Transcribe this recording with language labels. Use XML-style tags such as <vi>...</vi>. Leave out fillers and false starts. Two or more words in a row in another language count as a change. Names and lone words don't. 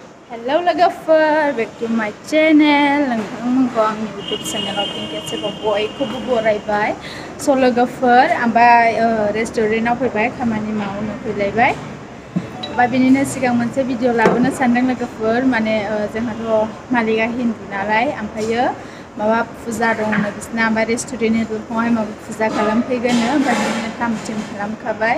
<en>Hello logofer, back to my channel.</en> <brx>Nongtangmongko ang YouTube channel फिन खेबसेबाव बयखौबो बरायबाय। So logofer, आमफ्राय रेस्टुरेन्टाव फैबाय, खामानि मावनो फैलायबाय। ओमफ्राय बिनिनो सिगां मोनसे भिडिअ लाबोनो सानदों लोगोफोर, माने जोंहाथ' मालिकआ हिन्दु नालाय, ओमफ्रायो माबा फुजा दंनो बिसिना, ओमफ्राय रेस्टुरेन्टनि दरखंआवहाय माबा फुजा खालामफैगोननो, ओमफ्राय बिदिनो थाम थिम खालामखाबाय।</brx>